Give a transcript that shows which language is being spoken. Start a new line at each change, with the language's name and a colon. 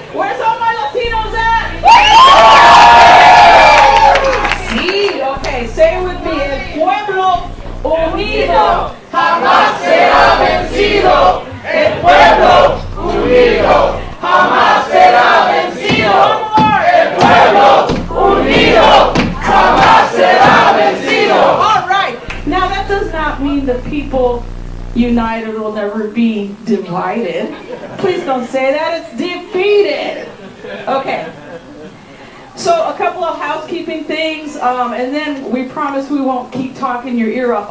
English: Where's all my Latinos at? Sí, okay, say it with me.
Spanish: El pueblo unido jamás será vencido. El pueblo unido jamás será vencido. El pueblo unido jamás será vencido.
English: All right. Now that does not mean the people united will never be divided. Please don't say that. It's defeated. Okay. So a couple of housekeeping things, and then we promise we won't keep talking your ear off.